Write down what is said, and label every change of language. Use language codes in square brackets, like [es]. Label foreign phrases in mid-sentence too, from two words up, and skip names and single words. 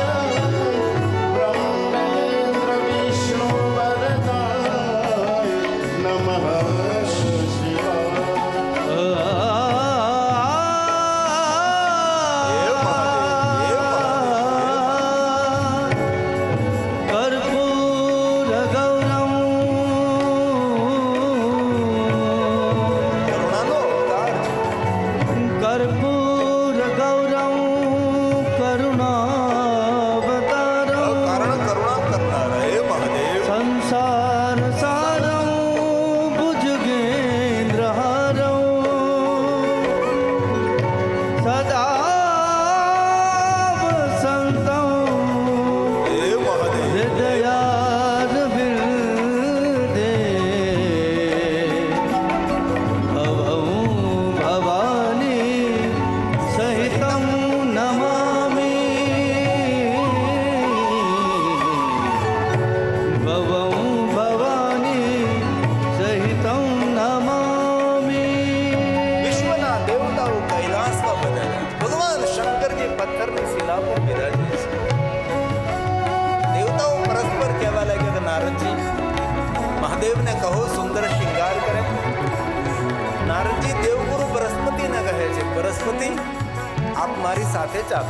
[sa] ब्रह्मेन्द्र विष्णु वरदाय नमः शिवाय. कर्पूर गौरम [gu] કરુણાનો અવતાર છે. [sa] कर्पूर गौरम करुणावतारम [gu] કારણ કરુણા કરનારા. હે મહાદેવ. [sa] संसार सारम भुजगेन्द्रहारम सदा वसंतम [gu] હે મહાદેવ. [sa] हृदयारविन्दे भवं भवानी सहितं नमामि. भवं भवानी सहितं नमामि. [gu] વિશ્વના દેવતાઓ કૈલાસમાં પધાર્યા છે. ભગવાન શંકરજી પથ્થરની શિલા પર બિરાજે છે. દેવતાઓ પરસ્પર કહેવા લાગ્યા કે નારદજી, મહાદેવને કહો સુંદર શૃંગાર કરે. નારદજી દેવગુરુ પરસ્પર બૃહસ્પતિ આપ મારી સાથે ચાલો.